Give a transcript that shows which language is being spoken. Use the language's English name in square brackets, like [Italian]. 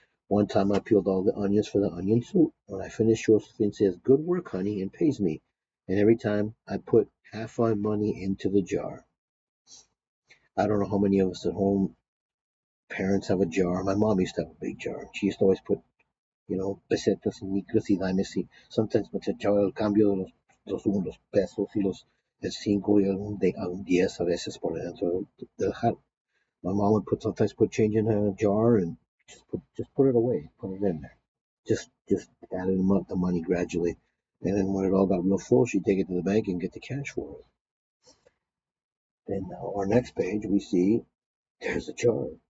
[English] One time I peeled all the onions for the onion soup. When I finish, Josephine says, good work, honey, and pays me. And every time I put half my money into the jar. I don't know how many of us at home parents have a jar. My mom used to have a big jar. She used to always put, [Spanish] pesetas y micros y dimes y sometimes me echaba el cambio de los pesos y el 5 y algún 10 a veces por dentro del jarro. [English] My mom would sometimes put change in a jar and just put it away, put it in there. Just added them up, the money gradually. And then when it all got real full, she'd take it to the bank and get the cash for it. Then now our next page, we see there's a jar.